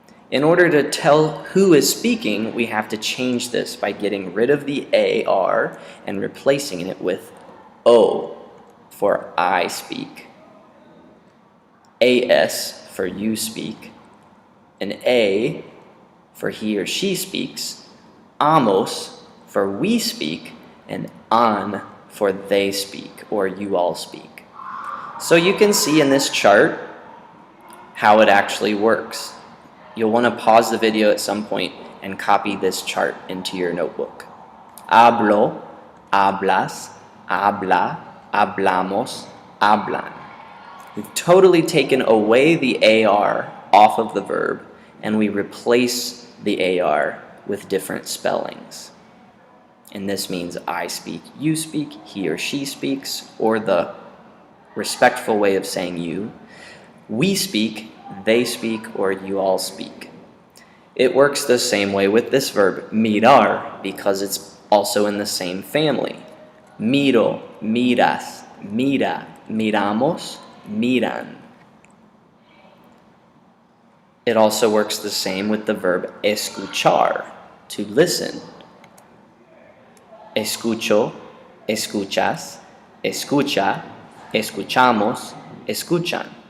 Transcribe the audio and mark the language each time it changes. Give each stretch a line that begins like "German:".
English: In order to tell who is speaking, we have to change this by getting rid of the AR and replacing it with O for I speak, AS for you speak, and A for he or she speaks, amos for we speak, and an for they speak or you all speak. So you can see in this chart how it actually works. You'll want to pause the video at some point and copy this chart into your notebook.
Spanish: Hablo, hablas, habla, hablamos, hablan.
English: We've totally taken away the AR off of the verb and we replace the AR with different spellings. And this means I speak, you speak, he or she speaks, or the respectful way of saying you. We speak, they speak, or you all speak. It works the same way with this verb, mirar, because it's also in the same family.
Spanish: Miro, miras, mira, miramos, miran.
English: It also works the same with the verb escuchar, to listen.
Spanish: Escucho, escuchas, escucha, escuchamos, escuchan.